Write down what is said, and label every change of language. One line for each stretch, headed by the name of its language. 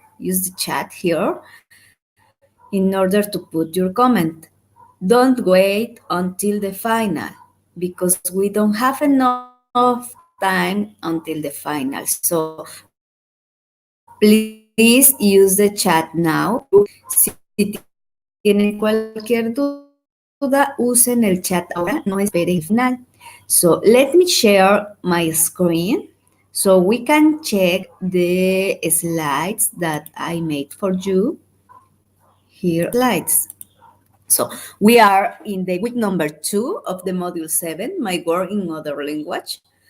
English: Use the chat here in order to put your comment. Don't wait until the final because we don't have enough time until the final. So please use the chat now.
Spanish: Si tienen cualquier duda, usen el chat ahora, no esperen el final.
English: So let me share my screen so we can check the slides that I made for you. Here are the slides. So we are in the week number 2 of the module 7, My Work in Other Language.